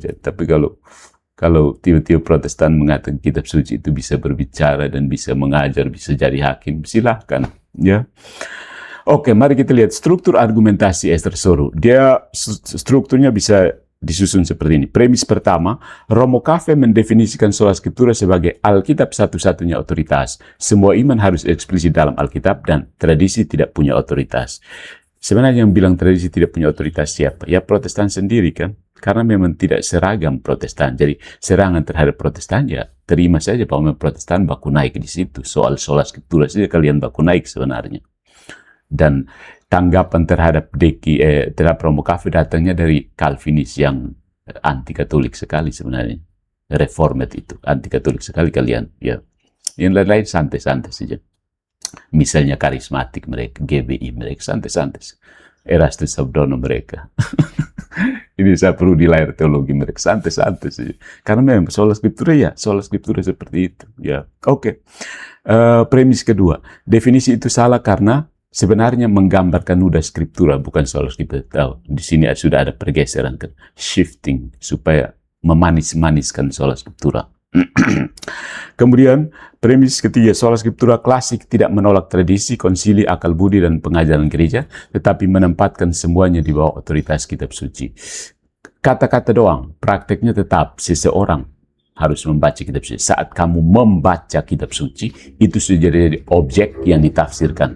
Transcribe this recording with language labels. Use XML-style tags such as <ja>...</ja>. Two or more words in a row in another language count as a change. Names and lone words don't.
<id>Tapi kalau tiba-tiba Protestan mengatakan kitab suci itu bisa berbicara dan bisa mengajar, bisa jadi hakim, silahkan ya. Oke, mari kita lihat struktur argumentasi Ezra Soru. Dia strukturnya bisa disusun seperti ini. Premis pertama, Romo Cafe mendefinisikan</id> <la>sola scriptura</la> <id>sebagai Alkitab satu-satunya otoritas. Semua iman harus eksplisit dalam Alkitab dan tradisi tidak punya otoritas. Sebenarnya yang bilang tradisi tidak punya otoritas siapa? Ya Protestan sendiri kan. Karena memang tidak seragam Protestan. Jadi serangan terhadap Protestan ya terima saja bahwa memang Protestan baku naik di situ. Soal</id> <la>sola scriptura</la> <id>saja kalian baku naik sebenarnya. Dan tanggapan terhadap terhadap Romo Cafe datangnya dari Calvinis yang anti Katolik sekali sebenarnya. Reformed itu anti Katolik sekali kalian. Ya, yang lain-lain santai-santai saja. Misalnya karismatik mereka, GBI mereka, santai-santai. Erastus Sabdono mereka. Ini saya perlu di layar teologi mereka, santai-santai sih. Karena memang</id> <la>sola scriptura</la> <id>seperti itu. Ya, oke. Premis kedua, definisi itu salah karena sebenarnya menggambarkan</id> <la>nuda scriptura,</la> <id>bukan</id> <la>sola scriptura.</la> <id>Tahu, di sini sudah ada pergeseran, kan? Shifting, supaya memanis-maniskan</id> <la>sola scriptura.</la> <id>Kemudian, premis ketiga,</id> <la>sola scriptura</la> <id>klasik tidak menolak tradisi, konsili, akal budi, dan pengajaran gereja, tetapi menempatkan semuanya di bawah otoritas kitab suci. Kata-kata doang, prakteknya tetap seseorang harus membaca kitab suci. Saat kamu membaca kitab suci, itu sudah jadi objek yang ditafsirkan.</id>